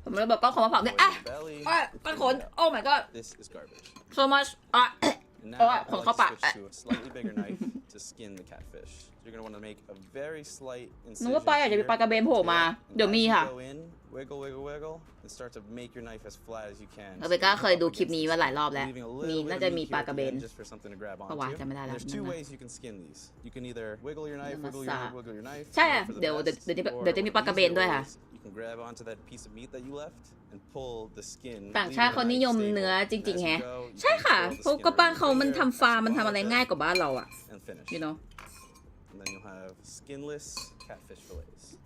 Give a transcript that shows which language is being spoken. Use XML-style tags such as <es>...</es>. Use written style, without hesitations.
<th>ผมเลยบอกก็ขอมาผักเนี่ยก้อนขน</th> <en>Oh my god This is garbage. so much And now I like to switch to a slightly bigger knife to skin the catfish. You're gonna want to make a very slight incision.</en> <th>นึกว่าปลาอยากจะมีปลากระเบนโผล่มาเดี๋ยวมีค่ะ</th> <en>Wiggle, and start to make your knife as flat as you can.</en> <th>เราไปก็เคยดูคลิปนี้มาหลายรอบแล้วมีน่าจะมีปลากระเบน</th> <en>just for something to grab</en> <th>เพราะว่า</th> <en>onto.</en> <th>จำไม่ได้แล้ว</th> <en>There's two ways you can skin these. You can either wiggle your knife, wiggle your knife.</en> <th>ใช่เดี๋ยวจะมีปลากระเบนด้วยค่ะ</th> <en>You can grab onto that piece of meat that you left and pull the skin.</en> <th>ต่างชาติเขานิยมเนื้อจริงๆแฮะใช่ค่ะเพราะก็บ้านเขามันทำฟาร์มมันทำอะไรง่ายกว่าบ้านเราอะ</th> <en>you know and then you'll have skinless catfish fillets.</en>